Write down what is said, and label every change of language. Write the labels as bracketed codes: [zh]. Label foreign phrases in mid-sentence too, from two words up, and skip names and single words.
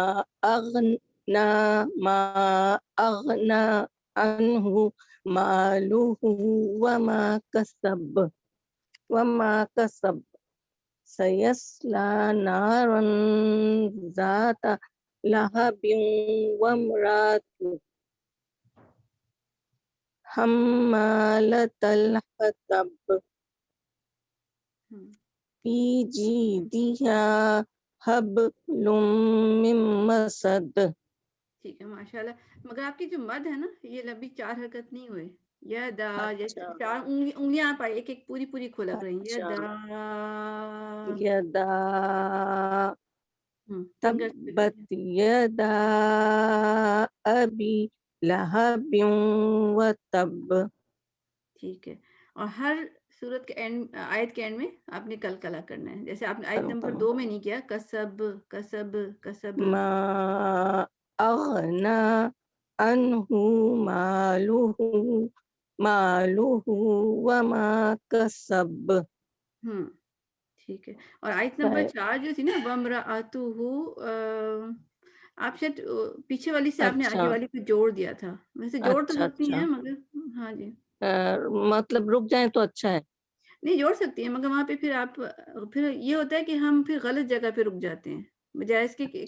[ar] اغنا عنہ مالہ وما کسب سیصلی نارا ذات لہب وامرأتہ حمالۃ الحطب فی جیدہا حبل من مسد. [ur] ٹھیک ہے [ar] ماشاء اللہ، [ur] مگر آپ کی جو مد ہے نا یہ لمبی 4 حرکت نہیں ہوئے، یا دا جیسے اچھا 4 انگلیاں آپ ایک ایک پوری کھولک رہی ہیں، یا اچھا. دا یدا فنگرز پہ [ar] تبت یدا ابی لہب وتب. [ur] ٹھیک ہے. اور ہر صورت کے اینڈ، آیت کے اینڈ میں آپ نے کلکلا کرنا ہے، جیسے آپ نے آیت نمبر 2 میں نہیں کیا [ar] کسب کسب کسب. ما اغنا عنہ مالہ وما کسب. [ur] ٹھیک ہے. اور آیت نمبر 4 جو تھی نا وامرأتہ، آپ شاید پیچھے والی سے آپ نے آگے اچھا والی کو جوڑ دیا تھا، ویسے جوڑ تو اچھا سکتی اچھا. ہیں مگر ہاں جی مطلب رک جائیں تو اچھا ہے. نہیں جوڑ سکتی ہیں، مگر وہاں پہ پھر آپ پھر یہ ہوتا ہے کہ ہم پھر غلط جگہ پہ رک جاتے ہیں، بجائے اس کے کہ